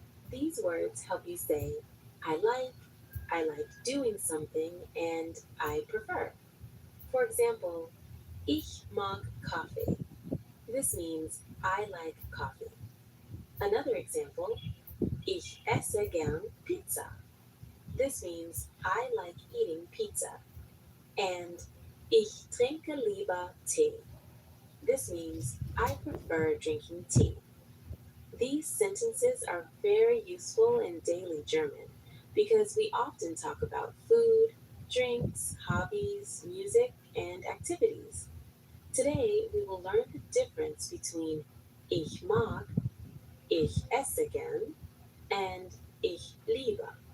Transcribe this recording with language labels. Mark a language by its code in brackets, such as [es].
[en] These words help you say, I like doing something, and I prefer. For example, [de] ich mag Kaffee. [en] This means I like coffee. Another example, [de] ich esse gern Pizza. [en] This means I like eating pizza. [de] And ich trinke lieber Tee. [en] This means I prefer drinking tea. These sentences are very useful in daily German because we often talk about food, drinks, hobbies, music, and activities. Today, we will learn the difference between [de] ich mag, ich esse gern, [en] and [de] ich liebe.